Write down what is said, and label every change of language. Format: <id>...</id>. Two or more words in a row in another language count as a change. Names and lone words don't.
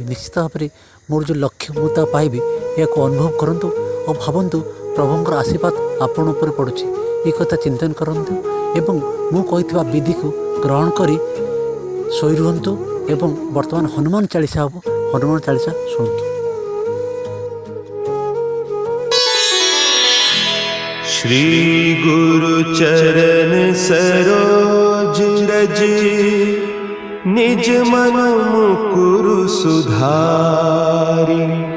<or>ନିଶ୍ଚିତ ଭାବରେ ମୋର ଯେଉଁ ଲକ୍ଷ୍ୟ ମୁଁ ତା ପାଇବି, ଏହାକୁ ଅନୁଭବ କରନ୍ତୁ ଓ ଭାବନ୍ତୁ ପ୍ରଭୁଙ୍କର ଆଶୀର୍ବାଦ ଆପଣ ଉପରେ ପଡ଼ୁଛି। ଏ କଥା ଚିନ୍ତନ କରନ୍ତୁ ଏବଂ ମୁଁ କହିଥିବା ବିଧିକୁ ଗ୍ରହଣ କରି ଶୋଇ ରୁହନ୍ତୁ ଏବଂ ବର୍ତ୍ତମାନ ହନୁମାନ ଚାଳିଶା ହେବ, ହନୁମାନ ଚାଳିଶା ଶୁଣନ୍ତୁ।</or> <awa>श्री गुरु चरण सरोज रज, निज मन मुकुरु सुधारि।</awa>